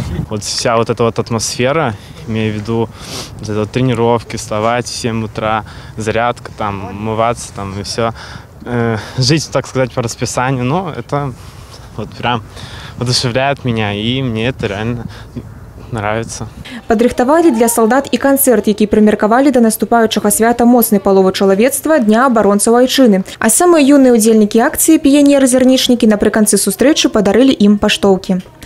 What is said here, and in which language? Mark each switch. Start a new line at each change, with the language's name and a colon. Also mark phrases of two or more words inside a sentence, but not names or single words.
Russian: Вот вся вот эта вот атмосфера, имею в виду вот это вот тренировки, вставать в 7 утра, зарядка, там, умываться там, и все. Жить, так сказать, по расписанию, но это вот прям воодушевляет меня, и мне это реально нравится.
Belarusian: Падрыхтавалі для солдат і канцэрт, які прымеркавалі да наступаючага свята моцнай паловы чалавецтва Дня абаронцаў айчыны. А самыя юныя удзельнікі акцыі, піянеры-зярнічнікі, напрыканцы сустрэчы падарылі ім паштоўкі.